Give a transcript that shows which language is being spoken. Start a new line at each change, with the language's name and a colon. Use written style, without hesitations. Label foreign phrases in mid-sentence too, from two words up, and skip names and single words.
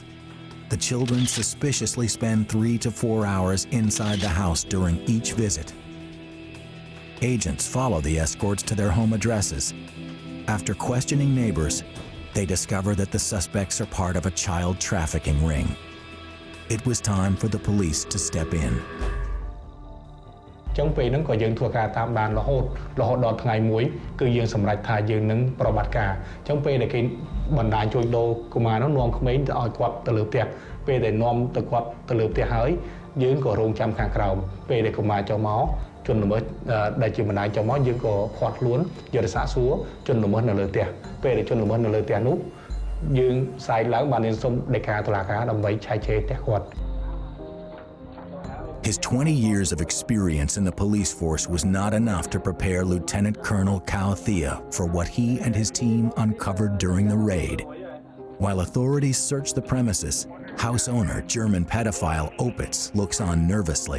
English: The children suspiciously spend 3 to 4 hours inside the house during each visit. Agents follow the escorts to their home addresses. After questioning neighbors, they discover that the suspects are part of a child trafficking ring. It was time for the police to step in.
Khmer: ចឹងពេលហ្នឹងក៏យើងធ្វើការតាមដានរហូតដល់ថ្ងៃមួយគឺយើងសម្រេចថាយើងនឹងប្រតិបត្តិការចឹងពេលដែលគេបណ្ដាញជួយដូរកុមារនោះនាំក្មេងទៅឲ្យគាត់ទៅលើផ្ទះពេលដែលនាំទៅគាត់ទៅលើផ្ទះហើយយើងក៏រងចាំខាងក្រោមពេលដែលកុមារចូលមកជនល្មើសដែលជាបណ្ដាញចូលមកយើងក៏ឃាត់ខ្លួនយកទៅសាកសួរជនល្មើសនៅលើផ្ទះពេលដែលជនល្មើសនៅលើផ្ទះនោះយើងផ្សាយឡើងបានសុំដីកាតុលាការដើម្បីឆែកឆេរផ្ទះគាត់
English: His 20 years of experience in the police force was not enough to prepare Lieutenant Colonel Cao Thea for what he and his team uncovered during the raid. While authorities search the premises, house owner German pedophile Opitz looks on nervously.